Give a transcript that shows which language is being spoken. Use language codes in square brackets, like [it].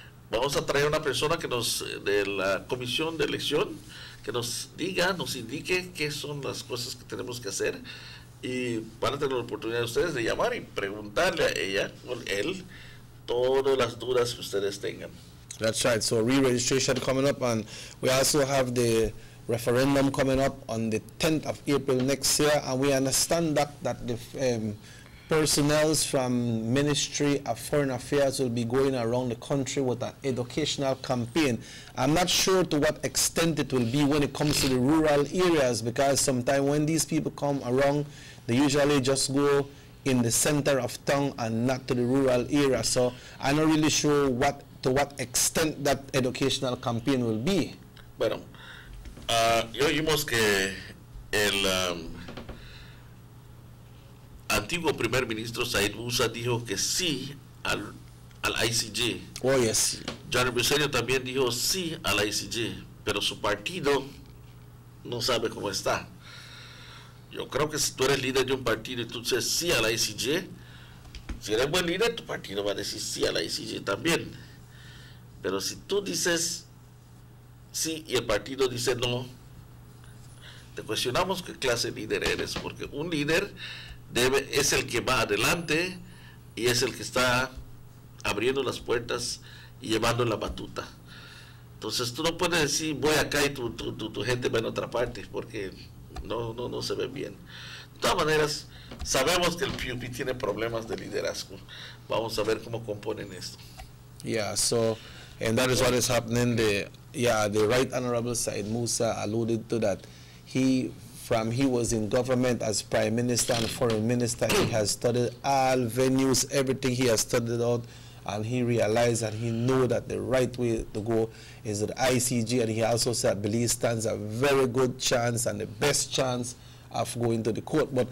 [es] Vamos a traer una persona que de la comisión de elección, que nos indique qué son las cosas que tenemos que hacer, y van a tener la oportunidad ustedes de llamar y preguntarle a ella o él todas las dudas que ustedes tengan. [en] That's right. So re-registration coming up, and we also have the referendum coming up on the 10th of April next year, and we understand that the personnel from Ministry of Foreign Affairs will be going around the country with an educational campaign. I'm not sure to what extent it will be when it comes to the rural areas, because sometimes when these people come around, they usually just go in the center of town and not to the rural area. So I'm not really sure to what extent that educational campaign will be. [es] Bueno, ya oímos que el antiguo primer ministro Said Musa dijo que sí al ICJ. [en] Oh, yes. [es] Johnny Briceño también dijo sí al ICJ, pero su partido no sabe cómo está. Yo creo que si tú eres líder de un partido y tú dices sí al ICJ, si eres buen líder, tu partido va a decir sí al ICJ también. Pero si tú dices sí y el partido dice no, te cuestionamos qué clase de líder eres, porque un líder es el que va adelante y es el que está abriendo las puertas y llevando la batuta. Entonces tú no puedes decir voy acá y tu gente va en otra parte, porque no se ve bien. De todas maneras, sabemos que el PUP tiene problemas de liderazgo. Vamos a ver cómo componen esto. [en] Yeah, so, and that is what is happening. The Right Honorable Said Musa alluded to that. He was in government as Prime Minister and Foreign Minister. He has studied all venues, everything he has studied out, and he realized that he knew that the right way to go is the ICJ, and he also said Belize stands a very good chance and the best chance of going to the court.